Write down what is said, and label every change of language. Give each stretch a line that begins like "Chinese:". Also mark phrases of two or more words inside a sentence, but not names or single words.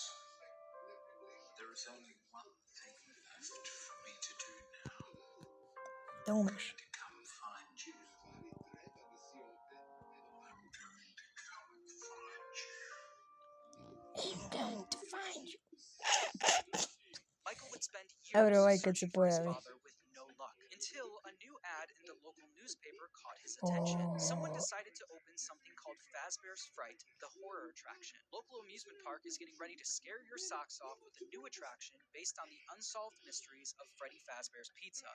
English: There is only one thing left for me to do now.
Serbian: Da
English: I'm
Serbian: umreš.
English: going to come find you. I'm going to come find you. I'm going to find you. Michael would spend
Serbian: Evo
English: years
Serbian: ovaj kad se
English: searching for his
Serbian: pojavi.
English: father with no luck, until a new ad in the local newspaper caught his attention. Someone decided to open something called Fazbear's Fright, the horror attraction. Local amusement park is getting ready to scare your socks off with a new attraction based on the unsolved mysteries of Freddy Fazbear's Pizza.